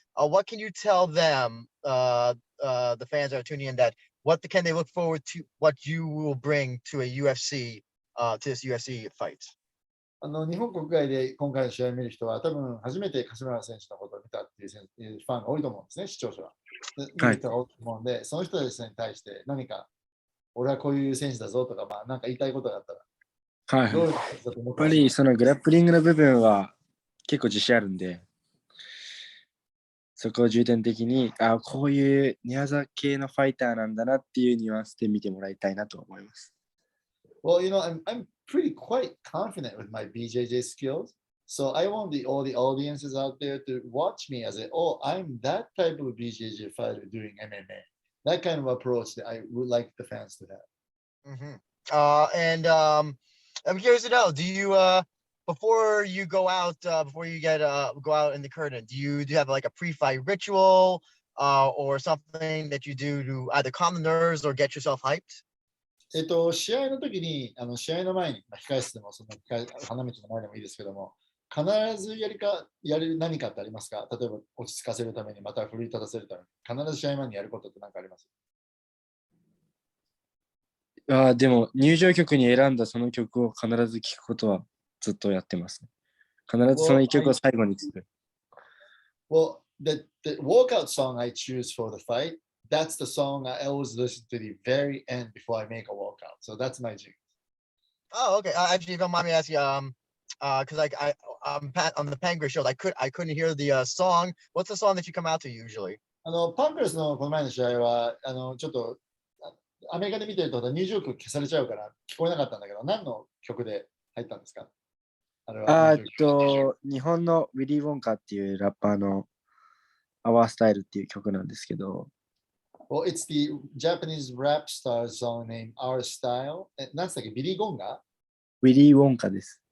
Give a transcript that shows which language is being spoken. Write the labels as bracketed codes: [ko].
[en] What can you tell them, the fans that are tuning in, that what can they look forward to, what you will bring to a UFC, to this UFC fight? [ja] 日本国外で今回の試合を見る人は多分初めて柏村選手のことを見たっていうファンが多いと思うんですね、視聴者は。見る人が多いと思うんで、その人たちに対して何か俺はこういう選手だぞとか、なんか言いたいことがあったら。はい。やっぱりそのグラップリングの部分は結構自信あるんで、そこを重点的に、こういう寝技系のファイターなんだなっていうニュアンスで見てもらいたいなと思います。 [en] Well, I'm pretty quite confident with my BJJ skills. So I want all the audiences out there to watch me as I'm that type of BJJ fighter doing MMA. That kind of approach that I would like the fans to have. Mm-hmm. I'm curious to know, do you before you go out before you go out in the curtain, do you have like a pre-fight ritual or something that you do to either calm the nerves or get yourself hyped? [ja] 試合の時に、試合の前に、控室でも、花道の前でもいいですけども、必ずやる何かってありますか？例えば落ち着かせるために、また奮い立たせるために、必ず試合前にやることって何かあります？でも入場曲に選んだその曲を必ず聴くことはずっとやってますね。必ずその一曲を最後に聴く。 [en] Well, the walkout song I choose for the fight, that's the song I always listen to the very end before I make a walkout. So that's my Jiu. Oh, okay. Actually, if you don't mind me asking, because on the Pancrase show, I couldn't hear the song. What's the song that you come out to usually? [ja] パンクレスのこの前の試合は、ちょっとアメリカで見てると入場曲消されちゃうから聞こえなかったんだけど、何の曲で入ったんですか？あれは日本のウィリー・ウォンカっていうラッパーの Our Style っていう曲なんですけど。 [en] Well, it's the Japanese rap star song named Our Style. [ja] 何つったっけ？ビリー・ゴンガ？ウィリー・ウォンカです。